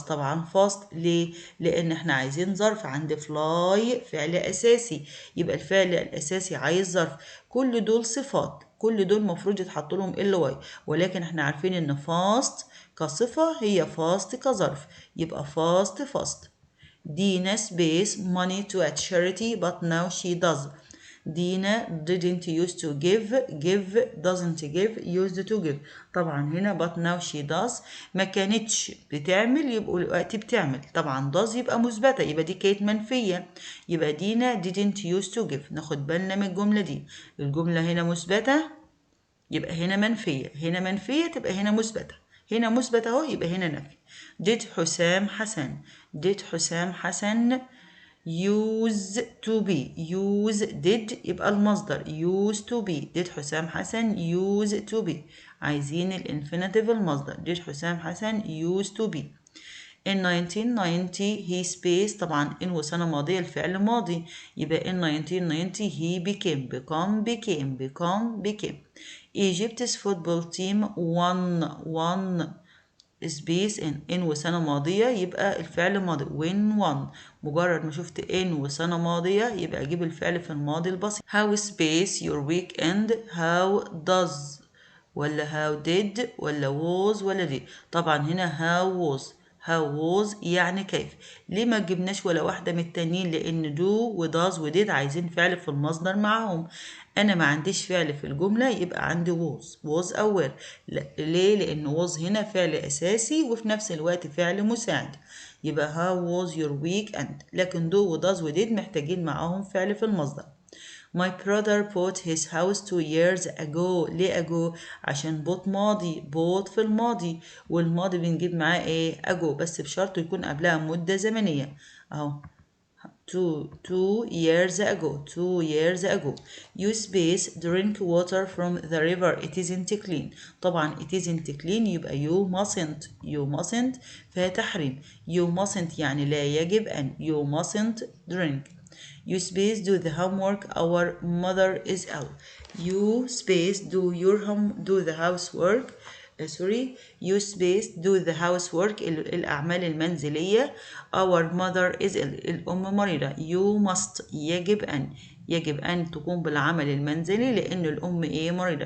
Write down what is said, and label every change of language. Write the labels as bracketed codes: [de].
[ar] طبعا fast ليه؟ لأن احنا عايزين ظرف. عند fly فعل أساسي يبقى الفعل الأساسي عايز ظرف. كل دول صفات، كل دول مفروض يتحط لهم ly، ولكن احنا عارفين ان fast كصفة هي fast كظرف يبقى fast. [en] Dina space money to a charity but now she does. Dina didn't used to give doesn't give used to give. [ar] طبعا هنا [en] but now she does [ar] ما كانتش بتعمل يبقوا دلوقتي بتعمل. طبعا does يبقى مثبتة يبقى دي كانت منفية يبقى دينا [en] didn't used to give. [ar] ناخد بالنا من الجملة دي، الجملة هنا مثبتة يبقى هنا منفية، هنا منفية تبقى هنا مثبتة. هنا مثبت اهو، يبقى هنا نفي. did حسام حسن. [en] did حسام حسن used to be. use did [ar] يبقى المصدر [en] used to be. did حسام حسن used to be. [ar] عايزين الانفينيتيف المصدر. [en] did حسام حسن used to be. in 1990 he space. [ar] طبعا in وسنة ماضية الفعل ماضي، يبقى [en] in 1990 he became. Egypt's football team won space in [ar] وسنة ماضية يبقى الفعل ماضي [en] won. [ar] مجرد ما شفت in وسنة ماضية يبقى أجيب الفعل في الماضي البسيط. [en] how space your weekend. how does ولا how did ولا was ولا did. [ar] طبعا هنا [en] how was [ar] يعني كيف. ليه ما جبناش ولا واحدة من التانيين؟ لأن do و does و did عايزين فعل في المصدر معهم. أنا ما عنديش فعل في الجملة، يبقى عندي was أو were. ليه؟ لأن was هنا فعل أساسي وفي نفس الوقت فعل مساعد، يبقى [en] how was your weekend. [ar] لكن do و does و did محتاجين معاهم فعل في المصدر. [en] My brother bought his house 2 years ago. [ar] ليه ago؟ عشان bought ماضي، bought في الماضي، والماضي بنجيب معاه ايه؟ ago، بس بشرط يكون قبلها مدة زمنية اهو. [en] 2 years ago. You space drink water from the river. It isn't clean. طبعا it isn't clean يبقى you mustn't [ar] فيها تحريم. [en] You mustn't [ar] يعني لا يجب أن. [en] You mustn't drink. You space do the homework. Our mother is ill. You space do the housework. You space do the housework [ar] الأعمال المنزلية. [en] Our mother is ill. [ar] الأم مريضة. [en] You must [ar] يجب أن تقوم بالعمل المنزلي لأن الأم إيه؟ مريضة.